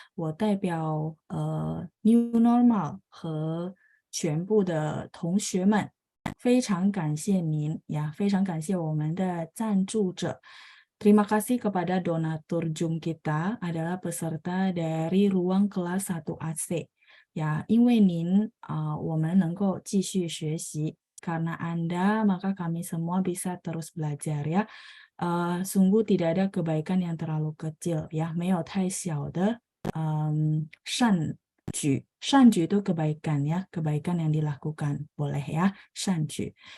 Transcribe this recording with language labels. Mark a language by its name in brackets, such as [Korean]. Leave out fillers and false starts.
[Chinese] 我代表new normal 和全部的同学们非常感谢您呀，非常感谢我们的赞助者。 [Indonesian] Terima kasih kepada donatur Zoom kita adalah peserta dari ruang kelas 1AC. [Chinese] Ya, 因为您我们能够继续学习. [Indonesian] Karena Anda, maka kami semua bisa terus belajar ya. Sungguh tidak ada kebaikan yang terlalu kecil ya, [Chinese] 没有太小的善举. [Indonesian] 善举itu kebaikan ya, kebaikan yang dilakukan. Boleh ya, 善举.